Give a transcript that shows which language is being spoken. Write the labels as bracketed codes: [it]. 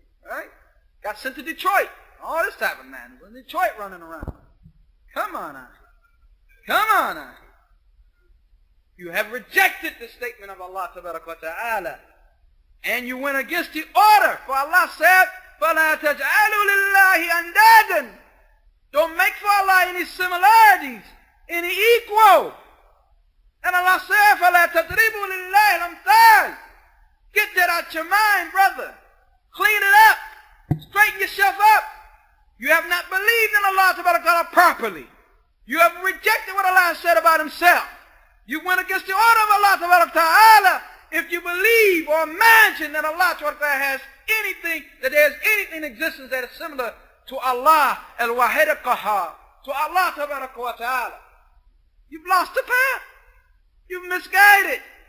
[en] Right? Got sent to Detroit. All this type of man was in Detroit running around. Come on now. Come on now. You have rejected the statement of Allah Ta'ala. and you went against the order. For Allah said, [ar] فَلَا تَجْعَلُوا لِلَّهِ أَنْدَادًا. [en] Don't make for Allah any similarities, any equal. And Allah said, [ar] فَلَا تَضْرِبُوا لِلَّهِ الْأَمْثَالِ. [en] Get that out your mind, brother. Clean it up. Straighten yourself up. You have not believed in Allah Ta'ala properly. You have rejected what Allah has said about himself. You went against the order of Allah Ta'ala. If you believe or imagine that Allah Ta'ala has anything, that there's anything in existence that is similar to Allah al-Wahid al-Qahhar, to Allah Ta'ala, you've lost the path. You've misguided.